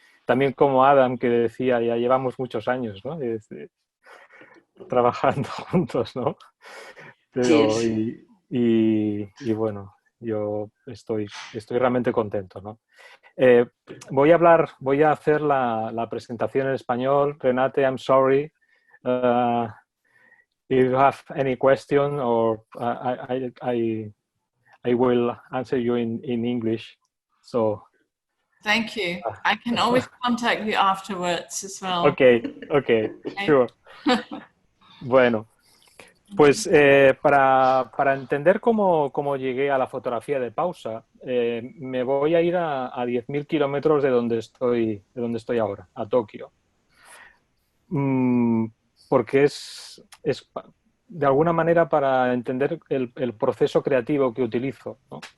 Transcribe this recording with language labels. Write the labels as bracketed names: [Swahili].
[Spanish] También como Adam, que decía, ya llevamos muchos años, ¿no? Trabajando juntos, ¿no? Así Pero, es. y bueno, yo estoy realmente contento, ¿no? Eh, voy a hacer la presentación en español. [English] Renate, I'm sorry. Uh, if you have any question, or I will answer you in English. So, Thank you. I can always contact you afterwards as well. okay, sure. [Spanish] Bueno, pues para entender cómo llegué a la fotografía de pausa, me voy a ir a 10.000 kilómetros de donde estoy ahora, a Tokio. Mm, porque es de alguna manera para entender el proceso creativo que utilizo, ¿no?